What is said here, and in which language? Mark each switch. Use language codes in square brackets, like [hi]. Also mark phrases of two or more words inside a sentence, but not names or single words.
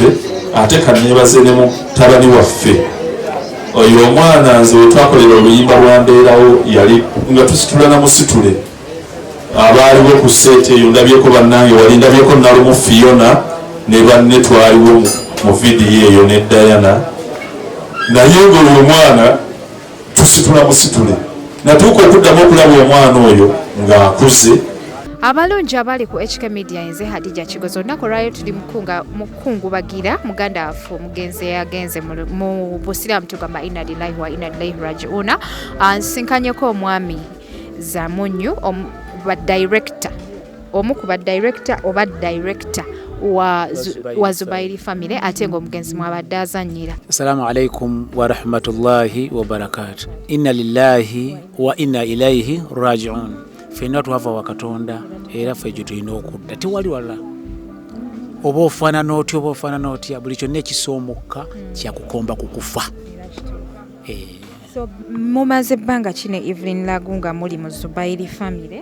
[lg] ate kanneebaze ne mutabani waffe oyo omwana nze wetwakolera oluyimba lwambeerawo yali nga tusitula namusitule abaaliwo ku seeti eyo ndabyeko bannange wali ndabyeko nalumu Fiona ne banne twaliwo mu vidiyo eyo ne Diana naye ng'olwo omwana tusitula musitule natuuka okuddamu okulaba omwana oyo ng'akuze abalungi abali ku HK Media nze Hadija Kigozo nakolwayo tuli mukungubagira muganda waffe omugenzi yagenze mu busiramu tugamba [ar] إنا لله وإنا إليه راجعون [lg] nsinkanyeko omwami Zamunyu omu ku badirector oba director wa Zubairi family ate ng'omugenzi mwabadde azannyira. [ar] السلام عليكم ورحمة الله وبركاته. إنا لله وإنا إليه راجعون. [lg] Fenna twava wa Katonda era ffe gye tulina okudda tewali wala oba ofaanana otya oba ofaanana otya buli kyonna ekisoomoka kyakukomba kukufa. So mumaze ebbanga kino Evlyne Lagu nga muli mu Zubairi family?